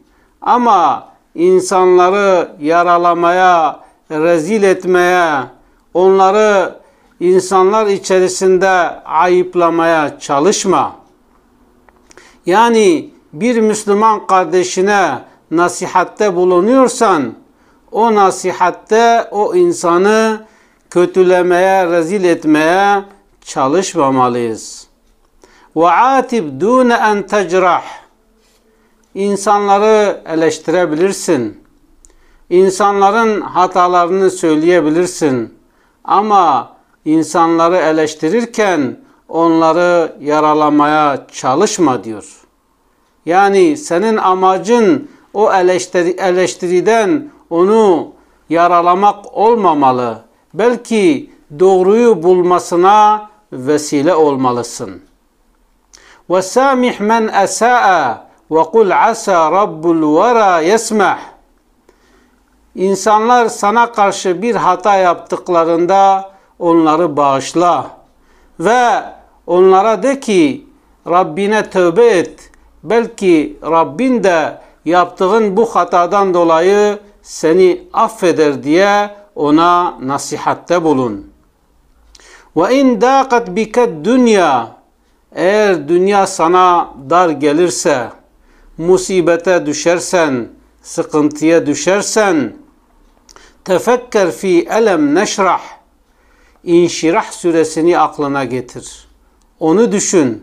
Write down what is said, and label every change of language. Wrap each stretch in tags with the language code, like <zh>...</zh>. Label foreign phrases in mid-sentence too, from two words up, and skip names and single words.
<tr>Ama insanları yaralamaya, rezil etmeye, onları insanlar içerisinde ayıplamaya çalışma. Yani bir Müslüman kardeşine nasihatte bulunuyorsan, o nasihatte o insanı kötülemeye, rezil etmeye çalışmamalıyız.</tr> <ar>وَعَاتِبْ دُونَ أَنْ تَجْرَحْ.</ar> <tr>İnsanları eleştirebilirsin. İnsanların hatalarını söyleyebilirsin. Ama insanları eleştirirken onları yaralamaya çalışma diyor. Yani senin amacın o eleştiriden onu yaralamak olmamalı. Belki doğruyu bulmasına vesile olmalısın.</tr> <ar>وَسَامِحْ مَنْ أَسَاءَ وَقُلْ عَسَى رَبُّ الْوَرَى يَسْمَحْ.</ar> <tr>İnsanlar sana karşı bir hata yaptıklarında onları bağışla ve onlara de ki Rabbine tövbe et. Belki Rabbin de yaptığın bu hatadan dolayı seni affeder diye ona nasihatte bulun.</tr> <ar>وَاِنْ دَاقَتْ بِكَ الدُّنْيَا.</ar> <tr>Eğer dünya sana dar gelirse, musibete düşersen, sıkıntıya düşersen,</tr> <ar>تفكر في ألم نشرح.</ar> <tr>İnşirah suresini aklına getir. Onu düşün.</tr>